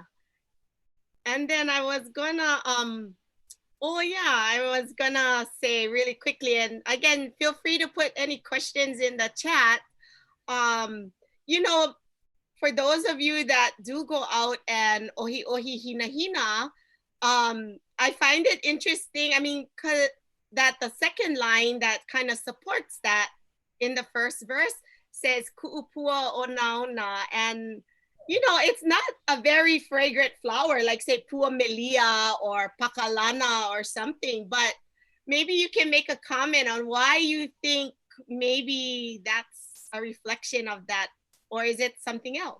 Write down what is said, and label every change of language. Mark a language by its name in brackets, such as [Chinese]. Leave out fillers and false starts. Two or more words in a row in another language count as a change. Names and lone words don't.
[English] And then I was gonna I was gonna say really quickly, and again, feel free to put any questions in the chat. For those of you that do go out and [Hawaiian] ohi ohi hina hina, [English] I find it interesting. I mean, that the second line that kind of supports that in the first verse says [Hawaiian] ku'upua o naona, [English] and it's not a very fragrant flower like say [Hawaiian] pua melia [English] or pakalana or something, but maybe you can make a comment on why you think maybe that's a reflection of that, or is it something else?